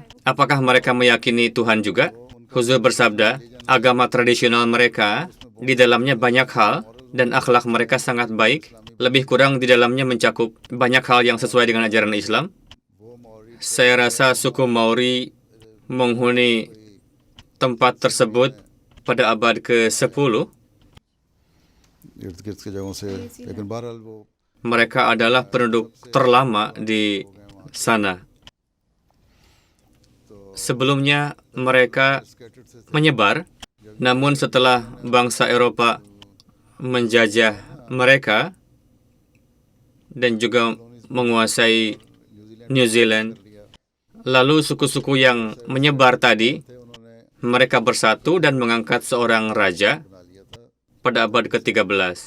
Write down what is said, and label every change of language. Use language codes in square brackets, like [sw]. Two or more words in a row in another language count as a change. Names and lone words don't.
[id] Apakah mereka meyakini Tuhan juga? Huzur bersabda, agama tradisional mereka, di dalamnya banyak hal, dan akhlak mereka sangat baik. Lebih kurang di dalamnya mencakup banyak hal yang sesuai dengan ajaran Islam. Saya rasa suku Maori menghuni tempat tersebut pada abad ke-10. [ur] ارد گرد کی جگہوں سے لیکن بہرحال وہ [id] Mereka adalah penduduk terlama di sana. Sebelumnya, mereka menyebar. Namun setelah bangsa Eropa menjajah mereka dan juga menguasai New Zealand, lalu suku-suku yang menyebar tadi, mereka bersatu dan mengangkat seorang raja pada abad ke-13.